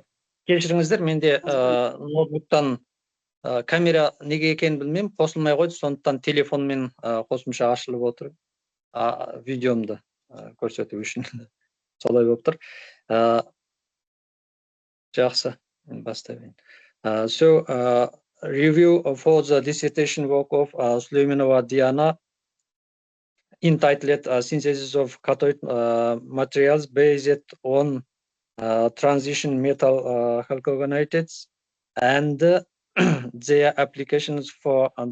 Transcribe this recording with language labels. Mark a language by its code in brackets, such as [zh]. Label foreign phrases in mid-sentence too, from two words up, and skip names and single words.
[kk] Кешіріңіздер, менде ноутбуктан камера неге екенін білмеймін, қосылмай қойды, сондықтан телефонмен қосымша ашылып отыр, видеомды көрсету үшін. Солай болып тұр. Жақсы, бастайын. [en] So, review for the dissertation work of Süleymanova Diana, entitled Synthesis of Cathode Materials Based on Transition Metal Halcogonatids and their applications for